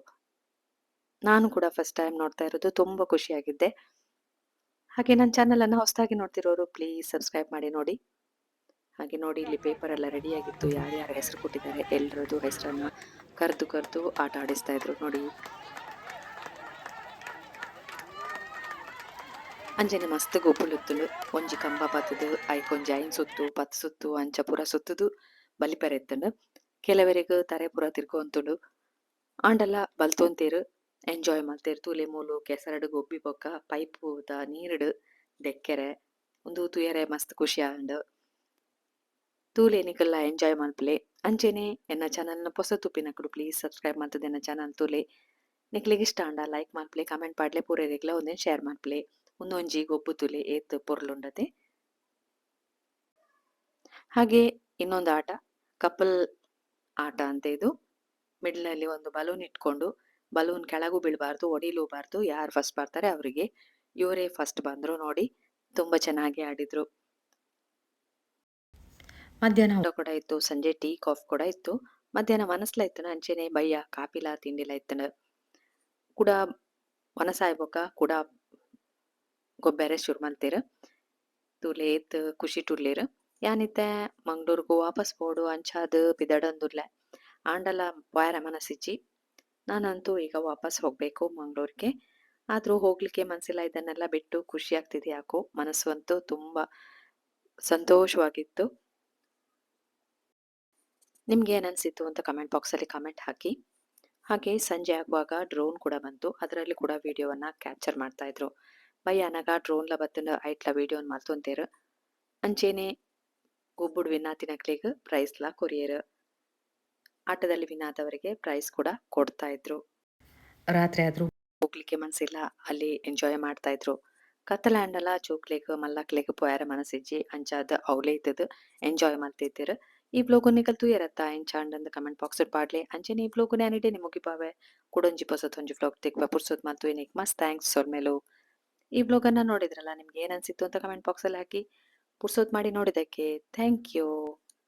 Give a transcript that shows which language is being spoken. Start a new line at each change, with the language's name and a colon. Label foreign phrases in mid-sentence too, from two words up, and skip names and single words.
Kannada: ನಾನು ಕೂಡ
English: first time
Kannada: ನೋಡ್ತಾ ಇರೋದು. ತುಂಬಾ ಖುಷಿಯಾಗಿದ್ದೆ. ಹಾಗೆ ನನ್ನ ಚಾನೆಲ್ ಅನ್ನ ಹೊಸದಾಗಿ ನೋಡ್ತಿರೋರು
English: please subscribe
Kannada: ಮಾಡಿ ನೋಡಿ. ಹಾಗೆ ನೋಡಿ ಇಲ್ಲಿ ಪೇಪರ್ ಎಲ್ಲ ರೆಡಿಯಾಗಿತ್ತು. ಯಾರ್ಯಾರ ಹೆಸರು ಕೊಟ್ಟಿದ್ದಾರೆ ಎಲ್ರದ್ದು ಹೆಸರನ್ನ ಕರೆದು ಆಟ ಆಡಿಸ್ತಾ ಇದ್ರು ನೋಡಿ.
Tulu: ಅಂಚನೆ ಮಸ್ತ್ ಗೊಬ್ಬುಲುತ್ತುಂಡು. ಒಂಜಿ ಕಂಬ ಪತ್ತದು ಐಕೊಂಜಿ ಐನ್ ಸುತ್ತು 10 ಸುತ್ತು ಅಂಚ ಪೂರ ಸುತ್ತುದು ಬಲಿಪೆರೆತ್ತುಂಡು. ಕೆಲವರಿಗ್ ತರೆ ಪೂರ ತಿರ್ಕೊಂತುಂಡು. ಆಂಡಲ ಬಲ್ತೊಂತೇರ್ ಎಂಜಾಯ್ ಮಲ್ತೇರ್. ತೂಲೆ ಮೂಲು ಕೆಸರಡ್ ಗೊಬ್ಬಿ ಬೊಕ್ಕ ಪೈಪುದ ನೀರುಡ್ ದೆಕ್ಕೆರೆ ಉಂದು ತೂಯರೆ ಮಸ್ತ್ ಖುಷಿ ಆಂಡ್. ತೂಲೆ ನಿಕುಲ್ಲ ಎಂಜಾಯ್ ಮಲ್ಪುಲೆ. ಅಂಚೆನೆ ಎನ್ನ ಚಾನಲ್‌ನ ಪೊಸ ತುಪ್ಪಿನಕುಲು
English: please subscribe
Tulu: ಮಲ್ತುದು ಎನ್ನ ಚಾನಲ್ ತೂಲೆ. ನಿಕ್ಲೆಗ್ ಇಷ್ಟ ಆಂಡ ಲೈಕ್ ಮಲ್ಪುಲೆ, ಕಮೆಂಟ್ ಪಾಡ್ಲೆ, ಪೂರೆರೆಗ್ಲ ಒಂದೆನ್ ಶೇರ್ ಮಲ್ಪುಲೆ. ಉಂದೊಂಜಿ ಗೊಬ್ಬು ತುಲೆ ಏತ್ ಪೊರ್ಲುಂಡತೆ.
Kannada: ಹಾಗೆ ಇನ್ನೊಂದು ಆಟ ಕಪಲ್ ಆಟ ಅಂತ ಇದು. ಮಿಡ್ಲ್ ಅಲ್ಲಿ ಒಂದು ಬಲೂನ್ ಇಟ್ಕೊಂಡು ಬಲೂನ್ ಕೆಳಗೂ ಬೀಳ್ಬಾರ್ದು, ಒಡಿಲೂಬಾರ್ದು. ಯಾರು ಫಸ್ಟ್ ಬರ್ತಾರೆ ಅವರಿಗೆ. ಇವರೇ ಫಸ್ಟ್ ಬಂದ್ರು ನೋಡಿ. ತುಂಬಾ ಚೆನ್ನಾಗಿ ಆಡಿದ್ರು. ಮಧ್ಯಾಹ್ನ ಊಟ ಕೂಡ ಇತ್ತು. ಸಂಜೆ ಟೀ ಕಾಫಿ ಕೂಡ ಇತ್ತು.
Tulu: ಮಧ್ಯಾಹ್ನ ಮನಸ್ಲ ಇತ್ತನ ಅಂಚೆನೆ ಬಯ್ಯ ಕಾಪಿಲ ತಿಂಡಿಲ ಇತ್ತನ ಕೂಡ ಮನಸಾಯ್ ಬೊಕ ಕೂಡ ಗೊಬ್ಬೆರೆ ಶುರು ಮಲ್ತೆರ್. ತೂಲೆ ಏತ್ ಖುಷಿ ಟುರ್ಲೆರ್. ಯಾನಿತ್ತೆ ಮಂಗ್ಳೂರ್‌ಗ್ ವಾಪಸ್ ಪೋಡು ಅಂಚಾದ್ ಪಿದಡಂದುಲ್ಲೆ. ಆಂಡಲ ಪಾಯರ ಮನಸ್ಸಿಜ್ಜಿ.
Kannada: ನಾನಂತೂ ಈಗ ವಾಪಸ್ ಹೋಗ್ಬೇಕು ಮಂಗ್ಳೂರ್‌ಗೆ. ಆದ್ರೂ ಹೋಗ್ಲಿಕ್ಕೆ ಮನ್ಸಿಲ್ಲ. ಇದನ್ನೆಲ್ಲ ಬಿಟ್ಟು ಖುಷಿ ಆಗ್ತಿದೆ ಯಾಕೋ. ಮನಸ್ಸು ಅಂತೂ ತುಂಬಾ ಸಂತೋಷವಾಗಿತ್ತು. ನಿಮ್ಗೆ ಏನನ್ಸಿತ್ತು ಅಂತ ಕಮೆಂಟ್ ಬಾಕ್ಸಲ್ಲಿ ಕಮೆಂಟ್ ಹಾಕಿ. ಹಾಗೆ ಸಂಜೆ ಆಗುವಾಗ ಡ್ರೋನ್ ಕೂಡ ಬಂತು. ಅದರಲ್ಲಿ ಕೂಡ ವಿಡಿಯೋವನ್ನ ಕ್ಯಾಪ್ಚರ್ ಮಾಡ್ತಾ ಇದ್ರು.
Tulu: ಬಯ್ಯ ಅನಗ ಡ್ರೋನ್‌ಲ ಬತ್ತುಂಡ ಐಟ್ಲ ವಿಡಿಯೋನ್ ಮಲ್ತೊಂತೇರ್. ಅಂಚೆನೆ ಗೊಬ್ಬುಡು ವಿನ್ ಆತಿನಕ್ಲೆಗ್ ಪ್ರೈಸ್‌ಲ ಕೊರಿಯರ್.
Kannada: ಆಟದಲ್ಲಿ ವಿನ್ ಆದವರಿಗೆ ಪ್ರೈಸ್ ಕೂಡ ಕೊಡ್ತಾ ಇದ್ರು. ರಾತ್ರಿ ಆದ್ರೂ ಹೋಗ್ಲಿಕ್ಕೆ ಮನ್ಸಿಲ್ಲ. ಅಲ್ಲಿ ಎಂಜಾಯ್ ಮಾಡ್ತಾ ಇದ್ರು.
Tulu: ಕತ್ತಲಾಂಡಲ ಚೂಕ್ಲೆಗ್ ಮಲ್ಲಕ್ಲೆಗ್ ಪೋಯರೆ ಮನಸ್ಸಿಜ್ಜಿ ಅಂಚಾದ್ ಅವ್ಲೆ ಇತ್ತದ್ ಎಂಜಾಯ್ ಮಲ್ತಿದ್ದೆರ್. ಈ ವ್ಲೋಗ್ ನಿಕಲ್ ತೂಯೆರತ್ತ ಎಂಚಾಂಡ್ ಕಮೆಂಟ್ ಬಾಕ್ಸ್‌ಡ್ ಪಾಡ್ಲೆ. ಅಂಚೆನೆ ಈ ವ್ಲೋಗ್ ನ್ಯಾನಿಡೆ ಮುಗಿಪಾವೆ. ಕುಡೊಂಜಿ ಪೊಸತ್ತೊಂಜಿ ವ್ಲೋಗ್ ತೆಗ್ಪ ಪುರ್ಸೊತ್ ಮಲ್ತುವೆನಿಕ್ ಮಸ್ತ್ ಥ್ಯಾಂಕ್ಸ್ ಸೊಲ್ಮೆಲು.
Kannada: ಈ ವ್ಲೋಗ್ ಅನ್ನ ನೋಡಿದ್ರಲ್ಲ, ನಿಮ್ಗೆ ಏನ್ ಅನ್ಸಿತ್ತು ಅಂತ ಕಮೆಂಟ್ ಬಾಕ್ಸಲ್ಲಿ ಹಾಕಿ. ಪುರ್ಸೊತ್ ಮಾಡಿ ನೋಡಿದಕ್ಕೆ
English: thank you.